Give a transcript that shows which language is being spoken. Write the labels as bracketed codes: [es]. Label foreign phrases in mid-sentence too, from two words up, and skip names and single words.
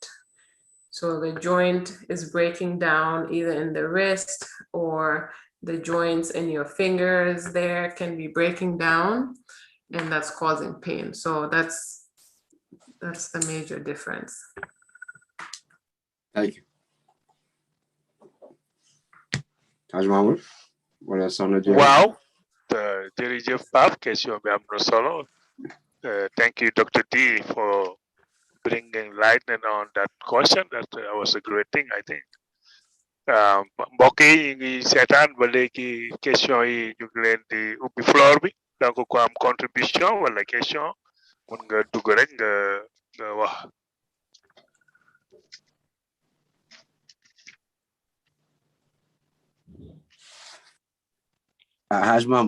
[en] So the joint is breaking down either in the wrist, or the joints in your fingers there can be breaking down, and that's causing pain. So that's the major difference. Thank you. [wo] Haj Mahmoud, wala soxna Dieng. Wow, jërëjëf Pape, question bi am na solo. [en] Thank you, Dr. D, for bringing lightning on that question. That was a great thing, I think. [wo] Mbokk yi ngi seetaan ba léegi question yi ñu ngi leen di ubbi floor bi, donc ko am contribution wala question mun nga dugg rek nga wax. Haj Mahmoud.